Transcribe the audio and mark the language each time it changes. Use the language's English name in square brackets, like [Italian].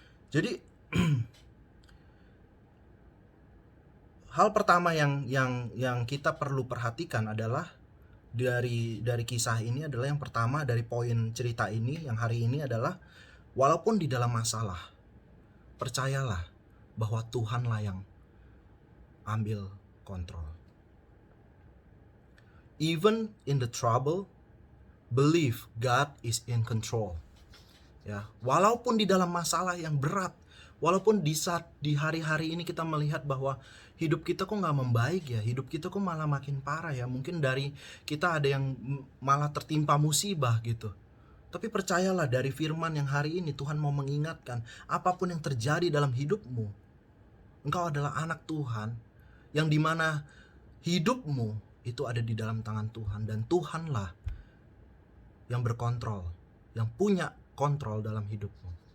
[Indonesian] Jadi hal pertama yang kita perlu perhatikan adalah dari kisah ini adalah, yang pertama dari poin cerita ini yang hari ini adalah, walaupun di dalam masalah, percayalah bahwa Tuhanlah yang ambil kontrol. [English] Even in the trouble, believe God is in control. [Indonesian] Ya, walaupun di dalam masalah yang berat, walaupun di saat di hari-hari ini kita melihat bahwa hidup kita kok nggak membaik ya, hidup kita kok malah makin parah ya, mungkin dari kita ada yang malah tertimpa musibah gitu. Tapi percayalah, dari firman yang hari ini Tuhan mau mengingatkan, apapun yang terjadi dalam hidupmu, engkau adalah anak Tuhan, yang dimana hidupmu itu ada di dalam tangan Tuhan, dan Tuhanlah yang berkontrol, yang punya kontrol dalam hidupmu.